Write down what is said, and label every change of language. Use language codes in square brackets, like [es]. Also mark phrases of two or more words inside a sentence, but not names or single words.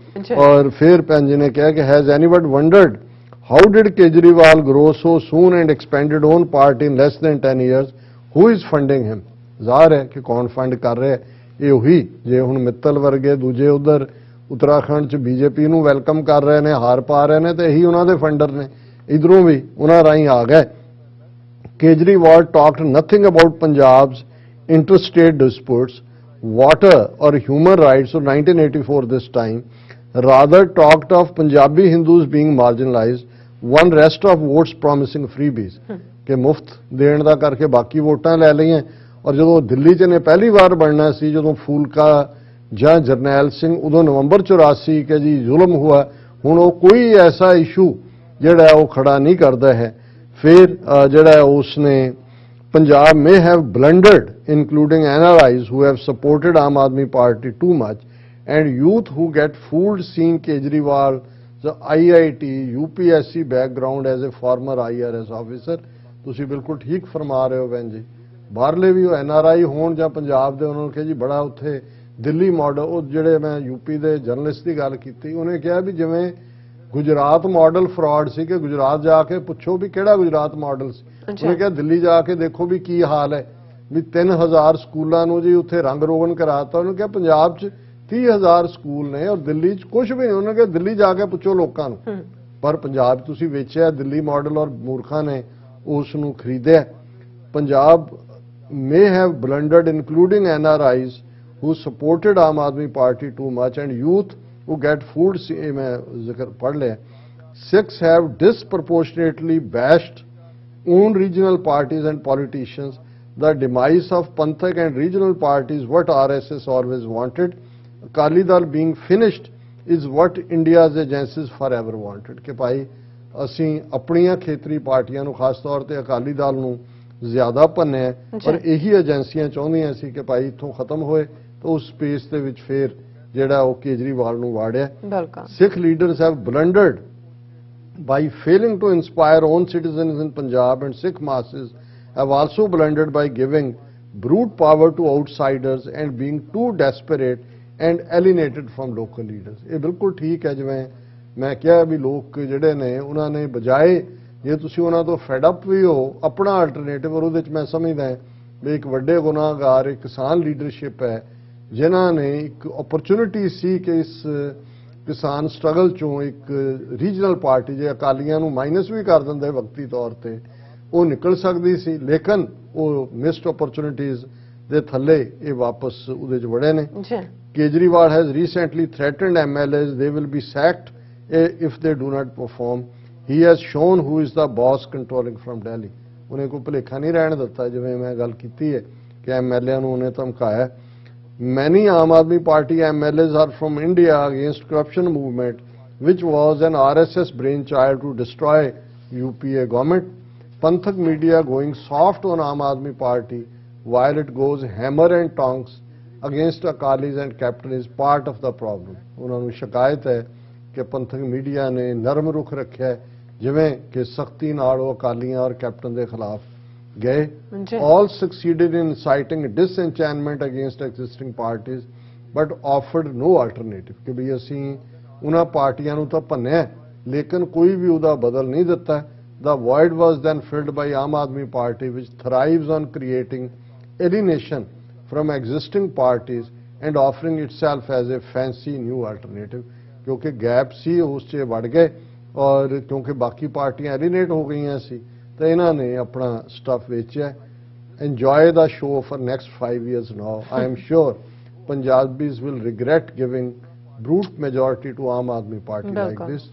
[pa] ਔਰ ਫਿਰ ਭੈਣ ਜੀ ਨੇ ਕਿਹਾ ਕਿ [en] has anyone wondered how did Kejriwal grow so soon and expanded own part in less than 10 years, who is funding him. [pa] ਜ਼ਾਹਰ ਹੈ ਕਿ ਕੌਣ ਫੰਡ ਕਰ ਰਿਹਾ, ਇਹ ਉਹੀ ਜੇ ਹੁਣ ਮਿੱਤਲ ਵਰਗੇ ਦੂਜੇ ਉਧਰ ਉੱਤਰਾਖੰਡ 'ਚ ਬੀਜੇਪੀ ਨੂੰ ਵੈਲਕਮ ਕਰ ਰਹੇ ਨੇ, ਹਾਰ ਪਾ ਰਹੇ ਨੇ, ਤੇ ਇਹੀ ਉਹਨਾਂ ਦੇ ਫੰਡਰ ਨੇ, ਇਧਰੋਂ ਵੀ ਉਹਨਾਂ ਰਾਹੀਂ ਆ ਗਏ। [en] Kejriwal talked nothing about Punjab's interstate disputes, water or human rights of 1984 this time, rather talked of Punjabi Hindus being marginalized, won rest of votes promising freebies [pa] ਕਿ ਮੁਫਤ ਦੇਣ ਦਾ ਕਰਕੇ ਬਾਕੀ ਵੋਟਾਂ ਲੈ ਲਈਆਂ। ਔਰ ਜਦੋਂ ਦਿੱਲੀ 'ਚ ਨੇ ਪਹਿਲੀ ਵਾਰ ਬਣਨਾ ਸੀ, ਜਦੋਂ ਫੂਲਕਾ ਜਾਂ ਜਰਨੈਲ ਸਿੰਘ, ਉਦੋਂ ਨਵੰਬਰ 84 ਕਿ ਜੀ ਜ਼ੁਲਮ ਹੁਆ, ਹੁਣ ਉਹ ਕੋਈ ਐਸਾ ਇਸ਼ੂ ਜਿਹੜਾ ਉਹ ਖੜਾ ਨਹੀਂ ਕਰਦਾ ਹੈ। ਫਿਰ ਜਿਹੜਾ ਉਸਨੇ [en] Punjab may have blundered, including NRIs who have supported Aam Aadmi Party too much, and youth who get fooled seeing Kejriwal, the IIT, UPSC background as a former IRS officer. [pa] ਤੁਸੀਂ ਬਿਲਕੁਲ ਠੀਕ ਫਰਮਾ ਰਹੇ ਹੋ ਭੈਣ ਜੀ, ਬਾਹਰਲੇ ਵੀ NRI ਹੋਣ ਜਾਂ ਪੰਜਾਬ ਦੇ, ਉਹਨਾਂ ਨੂੰ ਕਿਹਾ ਜੀ ਬੜਾ ਉੱਥੇ ਦਿੱਲੀ ਮਾਡਲ, ਉਹ ਜਿਹੜੇ ਮੈਂ ਯੂਪੀ ਦੇ ਜਰਨਲਿਸਟ ਦੀ ਗੱਲ ਕੀਤੀ, ਉਹਨੇ ਕਿਹਾ ਵੀ ਜਿਵੇਂ ਗੁਜਰਾਤ ਮਾਡਲ ਫਰਾਡ ਸੀ ਕਿ ਗੁਜਰਾਤ ਜਾ ਕੇ ਪੁੱਛੋ ਵੀ ਕਿਹੜਾ ਗੁਜਰਾਤ ਮਾਡਲ ਸੀ। ਉਹਨੇ ਕਿਹਾ ਦਿੱਲੀ ਜਾ ਕੇ ਦੇਖੋ ਵੀ ਕੀ ਹਾਲ ਹੈ, ਵੀ 3000 ਸਕੂਲਾਂ ਨੂੰ ਜੀ ਉੱਥੇ ਰੰਗ ਰੋਗਨ ਕਰਾਤਾ। ਉਹਨੇ ਕਿਹਾ ਪੰਜਾਬ 'ਚ 30,000 ਸਕੂਲ ਨੇ ਔਰ ਦਿੱਲੀ 'ਚ ਕੁਝ ਵੀ ਨਹੀਂ। ਉਹਨੇ ਕਿਹਾ ਦਿੱਲੀ ਜਾ ਕੇ ਪੁੱਛੋ ਲੋਕਾਂ ਨੂੰ, ਪਰ ਪੰਜਾਬ ਤੁਸੀਂ ਵੇਚਿਆ ਦਿੱਲੀ ਮਾਡਲ ਔਰ ਮੂਰਖਾਂ ਨੇ ਉਸ ਨੂੰ ਖਰੀਦਿਆ। [en] ਪੰਜਾਬ may have blundered, including NRIs who supported Aam Aadmi Party too much, and youth who get fooled, [hi] मैं जिक्र पढ़ लिया। [en] 6 have disproportionately bashed own regional parties and politicians, the demise of Panthak and regional parties, what RSS always wanted. Akali Dal being finished is what India's agencies forever wanted. [hi] कि भाई [pa] ਅਸੀਂ ਆਪਣੀਆਂ ਖੇਤਰੀ ਪਾਰਟੀਆਂ ਨੂੰ ਖਾਸ ਤੌਰ ਤੇ ਅਕਾਲੀ ਦਲ ਨੂੰ ਜ਼ਿਆਦਾ ਭੰਨਿਆ ਪਰ ਇਹੀ ਏਜੰਸੀਆਂ ਚਾਹੁੰਦੀਆਂ ਸੀ ਕਿ ਭਾਈ ਇੱਥੋਂ ਖਤਮ ਹੋਏ ਤਾਂ ਉਸ ਸਪੇਸ ਦੇ ਵਿੱਚ ਫੇਰ ਜਿਹੜਾ ਉਹ ਕੇਜਰੀਵਾਲ ਨੂੰ ਵਾੜਿਆ। [en] Sikh leaders have blundered by failing to inspire own citizens in Punjab, and Sikh masses have also blundered by giving brute power to outsiders and being too desperate and alienated from local leaders. [pa] ਇਹ ਬਿਲਕੁਲ ਠੀਕ ਹੈ ਜਿਵੇਂ ਮੈਂ ਕਿਹਾ ਵੀ ਲੋਕ ਜਿਹੜੇ ਨੇ ਉਹਨਾਂ ਨੇ ਬਜਾਏ ਜੇ ਤੁਸੀਂ ਉਹਨਾਂ ਤੋਂ [en] fed up [pa] ਵੀ ਹੋ ਆਪਣਾ ਆਲਟਰਨੇਟਿਵ ਔਰ ਉਹਦੇ 'ਚ ਮੈਂ ਸਮਝਦਾ ਵੀ ਇੱਕ ਵੱਡੇ ਗੁਨਾਹਗਾਰ ਇੱਕ ਕਿਸਾਨ ਲੀਡਰਸ਼ਿਪ ਹੈ ਜਿਨ੍ਹਾਂ ਨੇ ਇੱਕ ਓਪਰਚੁਨਿਟੀ ਸੀ ਕਿ ਇਸ ਕਿਸਾਨ ਸਟਰਗਲ ਚੋਂ ਇੱਕ ਰੀਜਨਲ ਪਾਰਟੀ ਜੇ ਅਕਾਲੀਆਂ ਨੂੰ ਮਾਈਨਸ ਵੀ ਕਰ ਦਿੰਦੇ ਵਕਤੀ ਤੌਰ ਤੇ ਉਹ ਨਿਕਲ ਸਕਦੀ ਸੀ ਲੇਕਿਨ ਉਹ [en] missed opportunities [pa] ਦੇ ਥੱਲੇ ਇਹ ਵਾਪਸ ਉਹਦੇ 'ਚ ਵੜੇ ਨੇ। [en] Kejriwal has recently threatened MLAs they will be sacked if they do not perform. He has shown who is the boss controlling from Delhi. [pa] ਉਹਨੇ ਕੋਈ ਭੁਲੇਖਾ ਨਹੀਂ ਰਹਿਣ ਦਿੱਤਾ ਜਿਵੇਂ ਮੈਂ ਗੱਲ ਕੀਤੀ ਹੈ ਕਿ MLA ਨੂੰ ਉਹਨੇ ਧਮਕਾਇਆ। [en] Many Aam Aadmi Party MLAs are from India against corruption movement, which was an RSS brainchild to destroy UPA government. Panthak media going soft on Aam Aadmi Party while it goes hammer and tongs against Akalis and Captain is part of the problem. [pa] ਉਹਨਾਂ ਨੂੰ ਸ਼ਿਕਾਇਤ ਹੈ ਕਿ ਪੰਥਕ ਮੀਡੀਆ ਨੇ ਨਰਮ ਰੁਖ ਰੱਖਿਆ ਜਿਵੇਂ ਕਿ ਸਖਤੀ ਨਾਲ ਉਹ ਅਕਾਲੀਆਂ ਔਰ ਕੈਪਟਨ ਦੇ ਖਿਲਾਫ ਗਏ। [en] All succeeded in inciting disenchantment against existing parties but offered no alternative [pa] ਕਿ ਵੀ ਅਸੀਂ ਉਹਨਾਂ ਪਾਰਟੀਆਂ ਨੂੰ ਤਾਂ ਭੰਨਿਆ ਲੇਕਿਨ ਕੋਈ ਵੀ ਉਹਦਾ ਬਦਲ ਨਹੀਂ ਦਿੱਤਾ। [en] The void was then filled by Aam Aadmi Party which thrives on creating alienation from existing parties and offering itself as a fancy new alternative [pa] ਕਿਉਂਕਿ ਗੈਪ ਸੀ ਉਸ 'ਚ ਵੜ ਗਏ ਔਰ ਕਿਉਂਕਿ ਬਾਕੀ ਪਾਰਟੀਆਂ ਐਲੀਨੇਟ ਹੋ ਗਈਆਂ ਸੀ ਤਾਂ ਇਹਨਾਂ ਨੇ ਆਪਣਾ ਸਟਫ ਵੇਚਿਆ। [en] Enjoy the show for next 5 years now. I am sure Punjabis will regret giving brute majority to Aam Aadmi Party like this.